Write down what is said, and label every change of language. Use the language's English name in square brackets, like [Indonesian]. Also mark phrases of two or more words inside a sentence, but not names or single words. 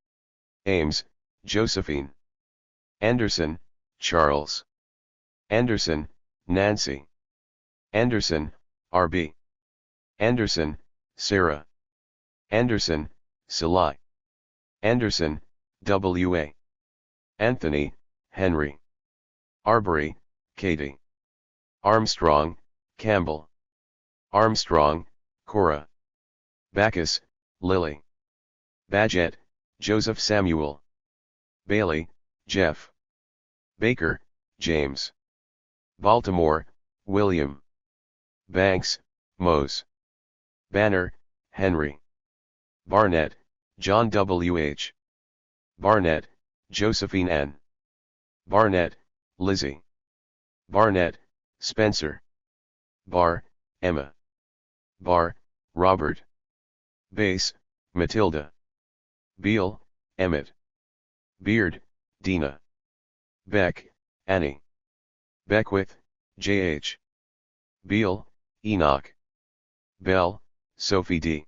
[English] Ames, Josephine. Anderson, Charles. Anderson, Nancy. Anderson, R.B. Anderson, Sarah. Anderson, Salai. Anderson, W.A. Anthony, Henry. Arbery, Katie. Armstrong, Campbell. Armstrong, Cora. Bacchus, Lily. Badgett, Joseph Samuel. Bailey, Jeff. Baker, James. Baltimore, William. Banks, Mose. Banner, Henry. Barnett, John W.H. Barnett, Josephine N. Barnett, Lizzie. Barnett, Spencer. Barr, Emma. Barr, Robert. Bass, Matilda. Beal, Emmett. Beard, Dina. Beck, Annie. Beckwith, J.H. Beal, Enoch. Bell, Sophie D.